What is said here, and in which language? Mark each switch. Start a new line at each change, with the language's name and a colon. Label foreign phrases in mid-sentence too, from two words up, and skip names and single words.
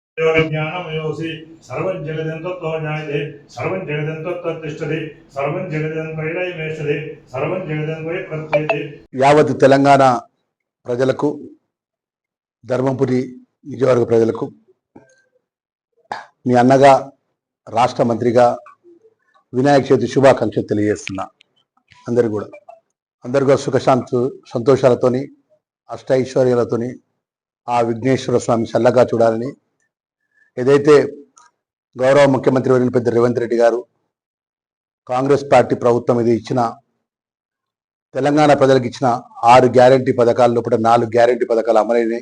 Sanskrit: विज्ञानमयोऽसि सर्वं जगदन्ततो जायते सर्वं जगदन्ततो तिष्ठति सर्वं जगदन्तैलयमेषति सर्वं जगदन्तै प्रत्ययते
Telugu: యావత్ తెలంగాణ ప్రజలకు ధర్మపురి నియోజకవర్గ ప్రజలకు మీ అన్నగా రాష్ట్ర మంత్రిగా వినాయక చవితి శుభాకాంక్షలు తెలియజేస్తున్నా. అందరు కూడా సంతోషాలతోని అష్టైశ్వర్యాలతోని ఆ విఘ్నేశ్వర స్వామి చల్లగా చూడాలని ఏదైతే గౌరవ ముఖ్యమంత్రి వర్యులు పెద్ద రేవంత్ రెడ్డి గారు కాంగ్రెస్ పార్టీ ప్రభుత్వం ఇది ఇచ్చిన తెలంగాణ ప్రజలకు ఇచ్చిన 6 గ్యారంటీ పథకాల లోపల 4 గ్యారంటీ పథకాలు అమలైనాయి.